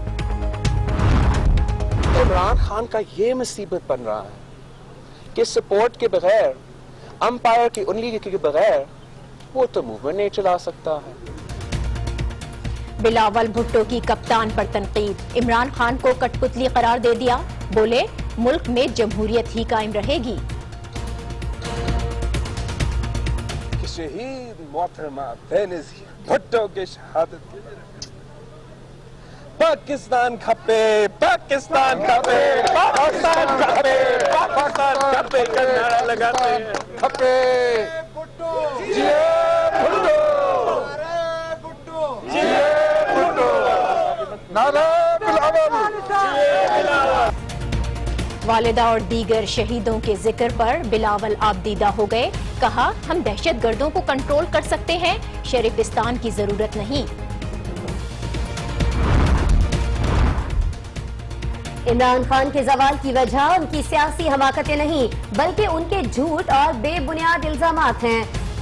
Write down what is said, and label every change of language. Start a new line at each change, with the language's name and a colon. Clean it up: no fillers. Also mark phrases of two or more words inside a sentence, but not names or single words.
Urdu: عمران خان کا یہ مصیبت بن رہا ہے کہ سپورٹ کے بغیر، امپائر کی انگلی کے بغیر وہ تو موومنٹ نہیں چلا سکتا ہے. بلاول بھٹو کی کپتان پر تنقید. عمران خان کو کٹھ پتلی قرار دے دیا، بولے ملک میں جمہوریت ہی قائم رہے گی. شہید محترمہ بے نظیر بھٹو کی شہادت.
Sindhi: पाकिस्तान खपे, पाकिस्तान खपे, पाकिस्तान खपे, पाकिस्तान खपे
Urdu: کا نعرہ لگاتے ہیں.
Sindhi: खपे जिए भुट्टो, जिए भुट्टो, नारा बिलावल, जिए बिलावल।
Urdu: والدہ اور دیگر شہیدوں کے ذکر پر بلاول آبدیدہ ہو گئے. کہا، ہم دہشت گردوں کو کنٹرول کر سکتے ہیں، شریفستان کی ضرورت نہیں. عمران خان کے زوال کی وجہ ان کی سیاسی حماقتیں نہیں، بلکہ ان کے جھوٹ اور بے بنیاد الزامات ہیں.